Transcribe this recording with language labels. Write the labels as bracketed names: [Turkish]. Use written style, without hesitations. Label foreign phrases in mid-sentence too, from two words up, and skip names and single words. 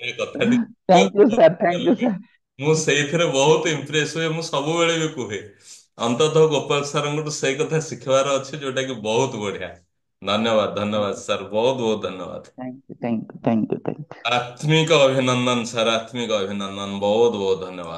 [Odia] ବଢିଆ କଥାଟି [English] thank you sir thank you sir. ମୁଁ ସେଇଥିରେ ବହୁତ ଇମ୍ପ୍ରେସ ହୁଏ ମୁଁ ସବୁବେଳେ ବି କୁହେ ଅନ୍ତତଃ ଗୋପାଳ ସାରଙ୍କଠୁ ସେଇ କଥା ଶିଖିବାର ଅଛି ଯୋଉଟା କି ବହୁତ ବଢିଆ। [Odia] ଧନ୍ୟବାଦ ଧନ୍ୟବାଦ ସାର୍ ବହୁତ ବହୁତ ଧନ୍ୟବାଦ। [English] thank you thank you thank you thank you. [Hindi] आत्मिक अभिनंदन सर आत्मिक अभिनंदन बहुत बहुत धन्यवाद।